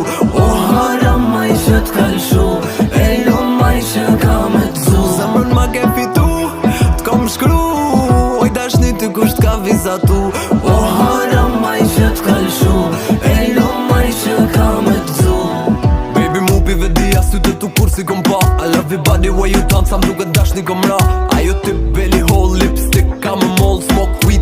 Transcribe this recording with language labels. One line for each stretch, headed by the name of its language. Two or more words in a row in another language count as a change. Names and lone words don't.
Albanian: O haram ma i që t'kalshu E jo ma i që ka me t'zu Zemrën ma ke fitu, t'kom shkru Oj dashni të kusht ka vizatu O haram ma i që t'kalshu E jo ma i që ka me t'zu Baby mu pive dhja sy të tu kur si kom pa
English: I love you body way you dance,
Albanian: sam duke dashni kom ra Ajo tip
English: belly hole lipstick,
Albanian: ka më moll smoke